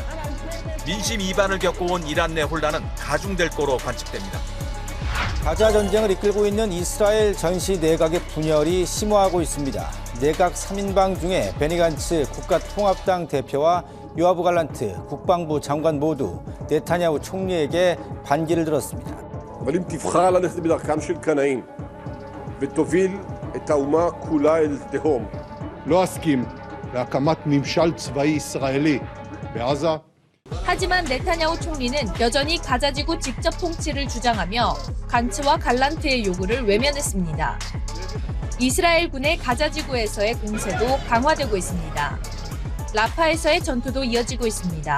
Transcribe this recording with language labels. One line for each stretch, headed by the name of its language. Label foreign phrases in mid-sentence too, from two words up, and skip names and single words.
Korean: 민심 이반을 겪어온 이란 내 혼란은 가중될 거로 관측됩니다. 가자 전쟁을 이끌고 있는 이스라엘 전시 내각의 분열이 심화하고 있습니다. 내각 3인방 중에 베니 간츠 국가통합당 대표와 요아브 갈란트 국방부 장관 모두 네타냐후 총리에게 반기를 들었습니다.
Hebrew: אבל אם תבחר ללכת בדרכם של קנאים ותוביל את האומה כולה אל תהום. לא אסכים להקמת ממשל צבאי ישראלי בעזה.
Korean: 하지만 네타냐후 총리는 여전히 가자지구 직접 통치를 주장하며 간츠와 갈란트의 요구를 외면했습니다. 이스라엘 군의 가자지구에서의 공세도 강화되고 있습니다. 라파에서의 전투도 이어지고 있습니다.